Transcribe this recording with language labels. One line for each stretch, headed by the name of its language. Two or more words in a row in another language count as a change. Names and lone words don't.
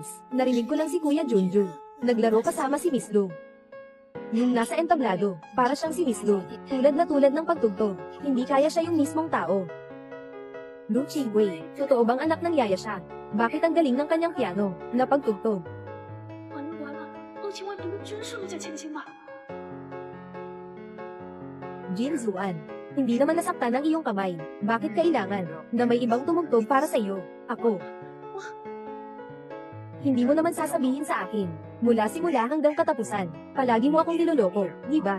Filipino: Narinig ko lang si Kuya Junju. Naglaro kasama si Miss Lu. Yung nasa entablado, para siyang si Miss Lu. Tulad na tulad ng pagtugtog. Hindi kaya siya yung mismong tao. Lu Qingwei, totoo bang anak ng yaya siya? Bakit ang galing ng kanyang piano na pagtugtog?
Chinese: 完了完了，陆晴雯不会真是陆家千金吧？
Filipino: Jin Zuan, hindi naman nasaktan ang iyong kamay. Bakit kailangan na may ibang tumugtog para sa iyo? Ako. Hindi mo naman sasabihin sa akin. Mula simula hanggang katapusan, palagi mo akong niloloko, di ba?